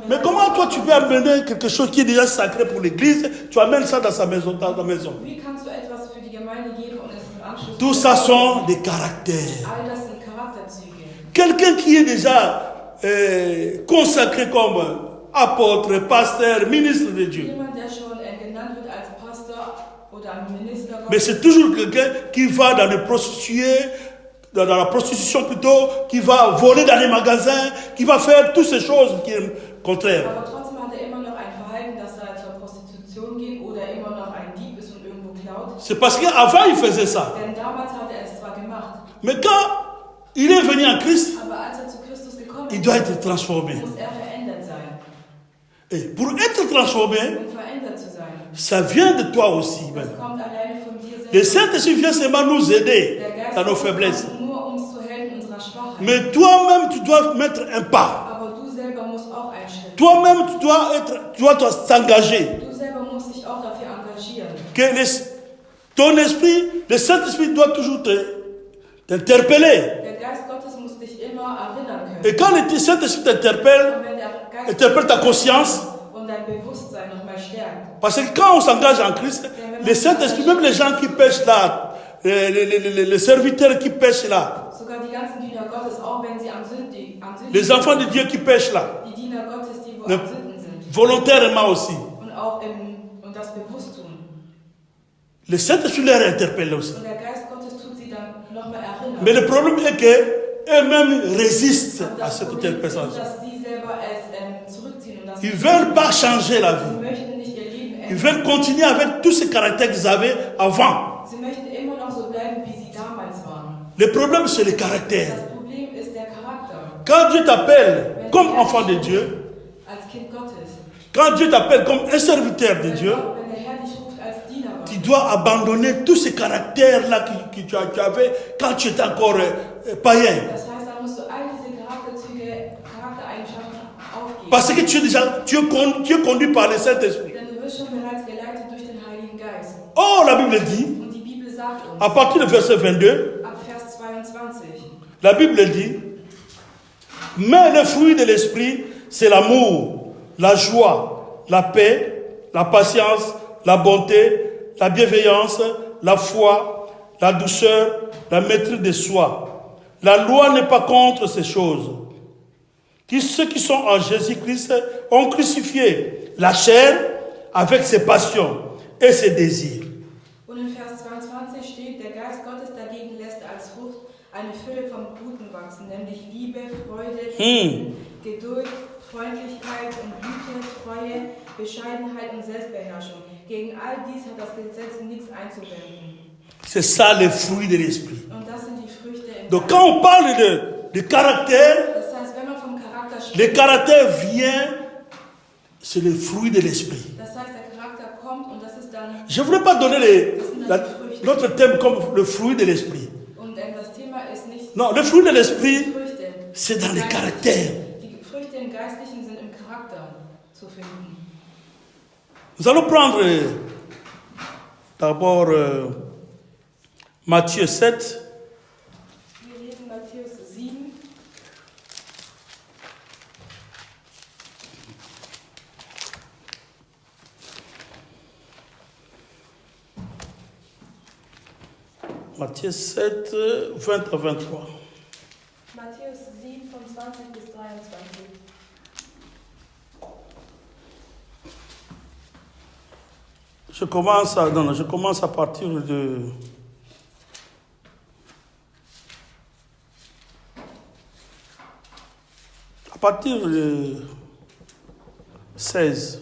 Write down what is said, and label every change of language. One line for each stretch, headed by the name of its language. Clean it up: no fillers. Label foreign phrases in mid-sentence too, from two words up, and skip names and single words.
French: Mais comment toi tu veux amener quelque chose qui est déjà sacré pour l'église, tu amènes ça dans sa maison, dans ta maison.
German: Wie kannst du etwas für die Gemeinde geben und es im Anschluss...
French: Tout ça sont des caractères.
German: All das sind Charakterzüge.
French: Quelqu'un qui est déjà consacré comme apôtre, pasteur, ministre de Dieu.
German: Jemand, der schon genannt wird als Pastor oder Minister Gottes,
French: Mais c'est toujours quelqu'un qui va dans les prostituées dans la prostitution plutôt, qui va voler dans les magasins, qui va faire toutes ces choses qui sont contraires.
German: Aber trotzdem hat immer noch ein Verhalten, dass zur Prostitution geht oder immer noch ein Dieb ist und irgendwo klaut.
French: C'est parce qu'avant il faisait ça.
German: Denn damals hat es zwar gemacht.
French: Mais quand il est venu en Christ,
German: Aber als zu Christus gekommen
French: il doit être transformé.
German: muss verändert sein.
French: Et pour être transformé,
German: Verändert zu sein.
French: ça vient de toi aussi.
German: Das kommt alleine von dir selbst.
French: Le Saint-Esprit vient seulement nous aider
German: Der Geist
French: dans nos
German: kommt
French: faiblesses.
German: nur uns zu helfen in unserer Schwachheit.
French: Mais toi-même, tu dois mettre un pas.
German: Aber du selber musst auch einen Schritt.
French: Toi-même, tu dois t'engager.
German: Du selber musst dich auch dafür engagieren.
French: Ton esprit, le Saint-Esprit doit toujours t'interpeller.
German: Der Geist Gottes muss dich immer erinnern können.
French: Et quand le Saint-Esprit t'interpelle,
German: Und wenn der Geist
French: interpelle ta conscience,
German: und dein Bewusstsein nochmal stärkt.
French: parce que quand on s'engage en Christ, le Saint-Esprit, même les gens qui pêchent là, les serviteurs qui pêchent là,
German: Sogar die ganzen Diener Gottes, auch wenn sie am Sündigen
French: les enfants de Dieu qui pêchent là,
German: die Diener Gottes, die wo
French: Ne-
German: am Sünden sind
French: volontairement aussi,
German: und auch und das bewusst tun.
French: le Saint-Esprit les interpelle aussi.
German: Und der Geist Gottes tut sie dann nochmal erinnern.
French: Mais le problème est qu'eux-mêmes résistent
German: Und
French: à
German: das
French: cette
German: Problem ist,
French: personne.
German: dass sie selber es zurückziehen und dass
French: Ils ne veulent pas changer la
German: sie
French: vie.
German: möchten nicht ihr Leben
French: Ils
German: ändern.
French: veulent continuer avec tous ces caractères qu'ils avaient avant.
German: Sie möchten immer noch so bleiben, wie sie damals waren.
French: Le problème, c'est le caractère.
German: Das Problem ist der Charakter.
French: Quand Dieu t'appelle comme enfant de Dieu,
German: Als Kind Gottes.
French: quand Dieu t'appelle comme un serviteur de Dieu,
German: Wenn der Herr dich ruft als Diener Gottes,
French: tu dois abandonner tous ces caractères-là que tu avais quand tu étais encore païen.
German: das heißt, dann musst du all diese Charaktereigenschaften aufgeben.
French: Parce que tu es conduit par le Saint-Esprit.
German: Denn du wirst schon bereits geleitet durch den Heiligen Geist.
French: Or, la Bible dit,
German: Und die Bibel sagt uns,
French: à partir du verset 22,
German: ab Vers 22,
French: la Bible dit, mais le fruit de l'esprit, c'est l'amour, la joie, la paix, la patience, la bonté, la bienveillance, la foi, la douceur, la maîtrise de soi. La loi n'est pas contre ces choses. Ceux qui sont en Jésus-Christ ont crucifié la chair avec ses passions et ses désirs.
German: und in Vers 22 steht, der Geist Gottes dagegen lässt als Frucht eine Fülle von Guten wachsen, nämlich Liebe, Freude, Frieden, Geduld, Freundlichkeit und Güte, Treue, Bescheidenheit und Selbstbeherrschung. Gegen all dies hat das Gesetz nichts einzuwenden.
French: C'est ça le fruit de l'esprit.
German: Und das sind die Früchte im
French: Donc
German: Geist.
French: quand on parle de caractère,
German: Das heißt, wenn man vom Charakter
French: le
German: spricht,
French: caractère vient, c'est le fruit de l'esprit.
German: das heißt, der Charakter kommt und das ist dann,
French: Je ne voudrais pas donner l'autre thème comme le fruit de l'esprit.
German: und das Thema ist nicht
French: Non, le fruit de
German: die
French: l'esprit,
German: Früchte.
French: c'est dans le caractère.
German: Die Früchte im Geistlichen sind im Charakter zu finden.
French: Nous allons prendre d'abord Matthieu 7,
German: Wir lesen Matthäus 7,
French: Matthieu 7, 20 à 23.
German: Matthäus 7 von 20 bis 23.
French: Je commence à partir de... À partir de 16.